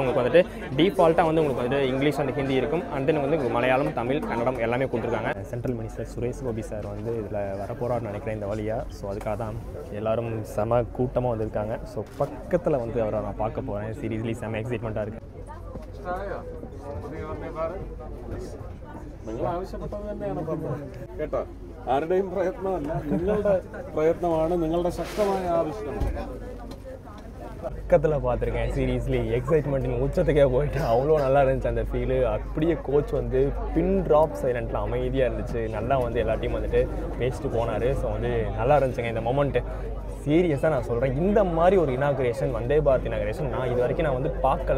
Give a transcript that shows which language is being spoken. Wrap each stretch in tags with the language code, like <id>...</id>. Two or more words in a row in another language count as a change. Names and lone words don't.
<ta>உங்களுக்கு வந்துட்டு டிஃபால்ட்டாக வந்து உங்களுக்கு வந்து</ta> <en>English and Hindi</en> <ta>இருக்கும்.</ta> <en>and then</en> <ta>வந்து மலையாளம், தமிழ், கன்னடம் எல்லாமே கொடுத்துருக்காங்க.</ta> <en>central minister</en> <ta>சுரேஷ் கோபி சார் வந்து இதில் வரப்போறாருன்னு நினைக்கிறேன் இந்த வழியாக. ஸோ அதுக்காக தான் எல்லோரும் செம கூட்டமாக வந்திருக்காங்க. ஸோ பக்கத்தில் வந்து அவரை நான் பார்க்க போகிறேன். சீரியஸ்லி செம எக்ஸைட்மெண்ட்டாக இருக்குது.</ta> <ml>നിങ്ങൾ ആവശ്യപ്പെട്ടത് തന്നെയാണ് കേട്ടോ. ആരുടെയും പ്രയത്നമല്ല, നിങ്ങളുടെ പ്രയത്നമാണ്, നിങ്ങളുടെ ശക്തമായ ആവശ്യം.</ml> <ta>பக்கத்தில் பார்த்துருக்கேன்.</ta> <en>seriously excitement</en> <ta>உச்சத்துக்கே போயிட்டு அவ்வளோ நல்லா இருந்துச்சு அந்த ஃபீலு. அப்படியே கோச் வந்து</ta> <en>pin drop silent</en> <ta>அமைதியாக இருந்துச்சு. நல்லா வந்து எல்லாத்தையும் வந்துட்டு பேசிட்டு போனார். ஸோ வந்து நல்லா இருந்துச்சுங்க இந்த மொமெண்ட்டு. சீரியஸாக நான் சொல்கிறேன், இந்த மாதிரி ஒரு இனாகுரேஷன், வந்தே பாரத் இனாகுரேஷன் நான் இது வரைக்கும் நான் வந்து பார்க்கல.</ta>